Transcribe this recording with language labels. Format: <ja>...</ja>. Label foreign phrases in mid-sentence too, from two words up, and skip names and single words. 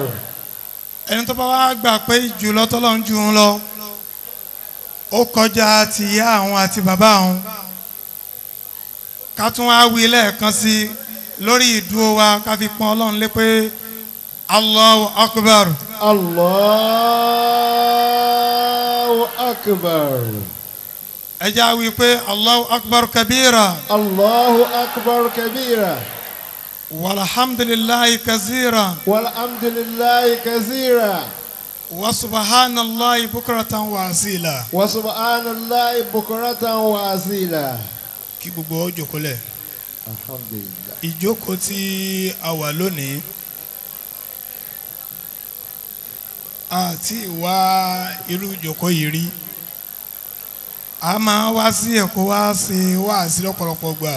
<yo>Ẹni tó bá wá gbà pé ìjùlọ tọ́lọ́run ju òun lọ ó kọjá ti ìyá àwọn àti bàbá àwọn, ká tún wá wí lẹ́ẹ̀kan sí lórí ìdúró wa ká fi pọ́n Ọlọ́run lé pé</yo> <ar>الله أكبر. الله أكبر.</ar> <yo>ẹ jẹ́ á wí pé</yo> <ar>الله أكبر كبيرا. الله أكبر كبيرا. والحمد لله كثيرا. والحمد لله كثيرا. وسبحان الله بكرة وأصيلا. وسبحان الله بكرة وأصيلا.</ar> <yo>Kí gbogbo ó jókòó lẹ̀. Alhamdulillah. Ìjókòó tí a wà lónìí àti ìwà irú ìjókòó yìí rí. A máa wá sí Èkó wá sí wáàsí lọ́pọ̀lọpọ̀ gbà.</yo>